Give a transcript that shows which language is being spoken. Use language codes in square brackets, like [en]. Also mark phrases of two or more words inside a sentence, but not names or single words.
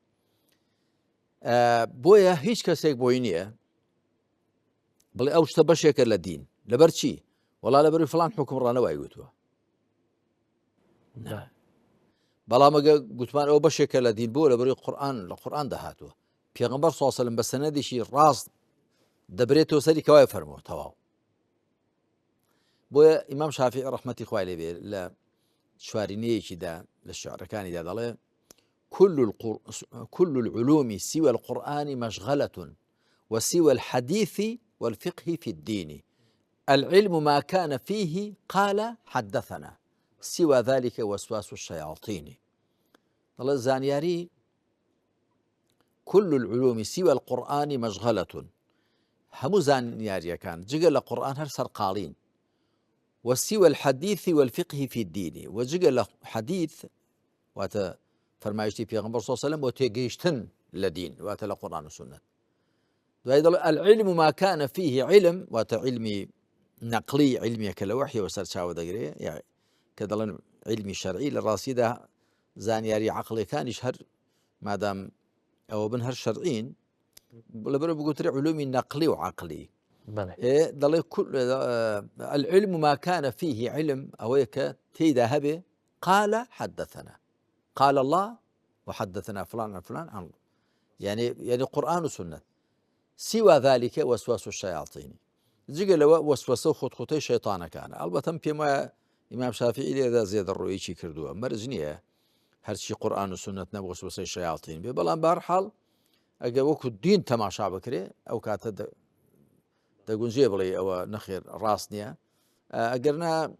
[ckb] بۆیە هیچ کەسێک بۆی نییە بڵێ ئەو شتە بەشێکە لە دین لەبەر چی وەڵا لەبەروی فڵان حوکمڕانەوای گوتووە بەڵام ئەگە گوتمان ئەو بەشێکە لە دین بۆ لەبەروی قورئان لە قورئان دەهاتووە پێغەمبەر [ar] صلی الله عليه وسلم [ckb] بە سەنەدێکی ڕاست دەبرێتەوە سەری کەوای فەرمووە تەواو بۆیە ئیمام شافعی ڕەحمەتی خوای لێ بێ لە شوارینەیەکیدا لە شعرەکانیدا دەڵێ [ar] كل العلوم سوى القرآن مشغلة وسوى الحديث والفقه في الدين العلم ما كان فيه قال حدثنا سوى ذلك وسواس الشياطين [ckb] دەڵێ زانیاری [ar] كل العلوم سوى القرآن مشغلة [ckb] هەموو زانیاریەکان جگە لە قورئان هەر سەرقاڵین [ar] وسوى الحديث والفقه في الدين [ckb] وجگە لە حديث واتە فەرمایشتی پێغەمبەر [ar] صلی الله عليه وسلم [ckb] بۆ تێگەیشتن لە دین واتە لە قورئان و سونەت دوای دەڵێ [ar] العلم ما كان فيه علم [ckb] واتە علمی نەقلی علمیەکە لە وحیەوە سەرچاوە دەگرێت یاعni کە دەڵێن علمی شەرعی لە ڕاستیدا زانیاری عەقڵیەکانیش هەر مادام ئەوە بن هەر شەرعین لەبەرەوە بگوترێ علومی نەقلی و عەقلی دەڵێ [ar] العلم ما كان فيه علم [ckb] ئەوەیە کە تێیدا هەبێ [ar] قال حدثنا قال الله وحدثنا فلان عن فلان عن الله يعني قرآن وسنة سوى ذلك وسواس الشياطين [ckb] جگە لەوە وەسوەسە و خۆتخۆتەی شەیطانەکانە ئەڵبەتەم پێم وایە ئیمام شافعی لێدا زێدە ڕۆیەکی کردووە مەرج نییە هەرچی قورئان و سنت نەبوو وەسوەسەی شەیاطین بێ بەڵام بەهەرحاڵ ئەگەر وەکو دین تەماشا بکرێ ئەو کاتە دەگونجێ بڵێ ئەوە نەخێر ڕاست نییە ئەگەرنا